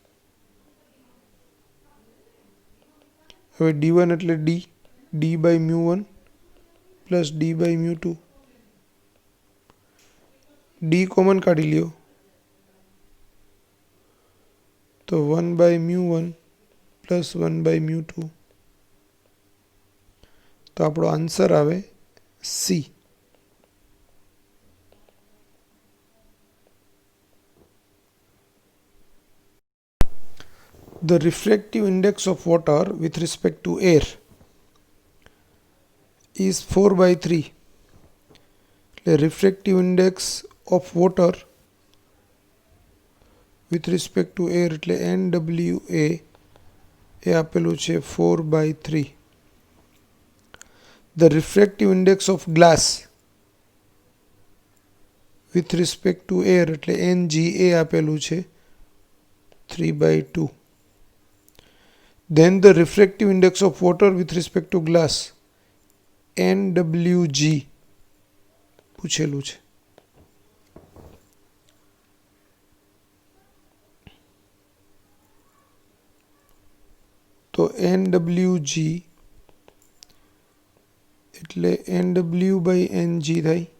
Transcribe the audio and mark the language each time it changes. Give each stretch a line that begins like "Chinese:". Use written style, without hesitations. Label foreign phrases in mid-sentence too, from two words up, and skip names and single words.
Gujarati: હવે d1 એટલે d/μ1 પ્લસ d/μ2. d કોમન કાઢી લ્યો તો 1/μ1 પ્લસ 1/μ2. તો આપણો આન્સર આવે C.
English: The refractive index of water with respect to air is 4/3. The refractive index of water with respect to air
Gujarati: એટલે NWA એ આપેલું છે
English: 4/3. The refractive index of glass with respect to air
Gujarati: એટલે NGA આપેલું છે
English: 3/2. Then the refractive index of water with respect to glass NWG
Gujarati: પૂછેલું છે. તો NWG એટલે NW/NG થાય.